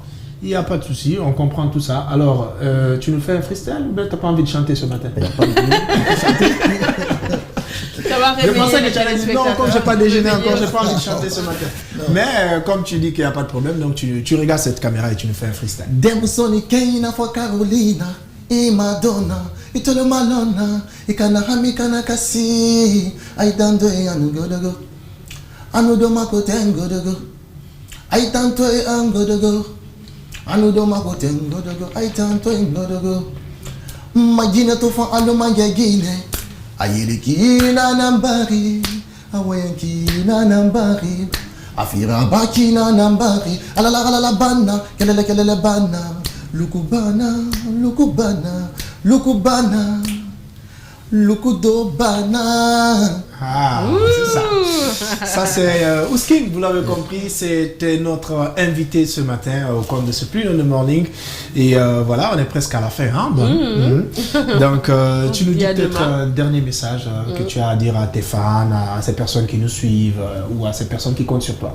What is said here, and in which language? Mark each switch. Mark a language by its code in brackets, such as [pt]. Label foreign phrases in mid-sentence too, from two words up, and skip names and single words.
[fr] Il n'y a pas de souci, on comprend tout ça. Alors, tu nous fais un freestyle ou bien tu n'as pas envie de chanter ce matin? Ça va réveiller les téléspectateurs. Non, comme je n'ai pas déjeuné encore, je n'ai pas envie de chanter ce matin. Mais comme tu dis qu'il n'y a pas de problème, donc tu regardes cette caméra et tu nous fais un freestyle. Demsoni Keina for Carolina, et Madonna, et tout le malona, et Kanahami Kanakasi, Aïdando et Anugodogo, Anudoma Kotengodogo, Aïtanto et Angodogo, Anudoma Kotengodogo, Aïtanto et Ngodogo, Magina Tofan Alomangagine, Ayelekina Nambari, Awayankina Nambari, Afira Bakina Nambari, Alala Bana, Kelele Bana, Lukubana, Lukudobana. Ah, c'est ça. Ça, c'est Ouskin, vous l'avez compris, c'était notre invité ce matin au cours de ce Plus de Morning. Et voilà, on est presque à la fin. Hein? Donc, tu nous dis peut-être un dernier message que tu as à dire à tes fans, à ces personnes qui nous suivent ou à ces personnes qui comptent sur toi.